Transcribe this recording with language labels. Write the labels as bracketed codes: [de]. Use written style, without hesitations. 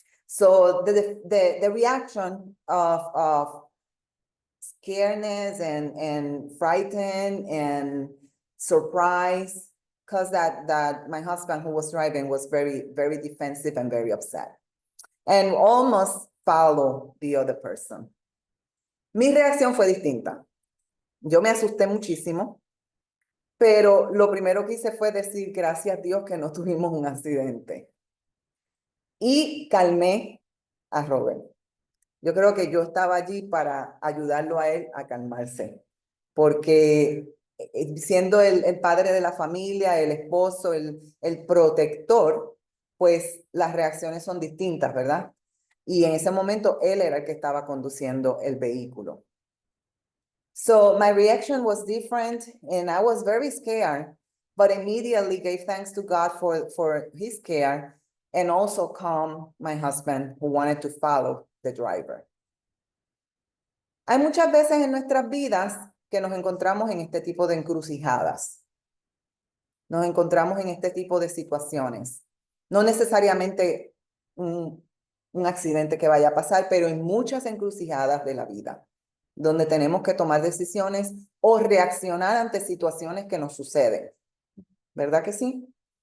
[en] So the reaction of scaredness and frightened and surprise caused that my husband who was driving was very defensive and very upset. And almost follow the other person. [es] Mi reacción fue distinta. Yo me asusté muchísimo, pero lo primero que hice fue decir, gracias a Dios que no tuvimos un accidente. Y calmé a Robert. Yo creo que yo estaba allí para ayudarlo a él a calmarse, porque siendo el padre de la familia, el esposo, el protector, pues las reacciones son distintas, ¿verdad? Y en ese momento él era el que estaba conduciendo el vehículo. [en] So my reaction was different and I was very scared, but immediately gave thanks to God for his care and also calm my husband who wanted to follow the driver. [es] Hay muchas veces en nuestras vidas que nos encontramos en este tipo de encrucijadas. Nos encontramos en este tipo de situaciones. No necesariamente un accidente que vaya a pasar, pero en muchas encrucijadas de la vida, donde tenemos que tomar decisiones o reaccionar ante situaciones que nos suceden. ¿Verdad que sí?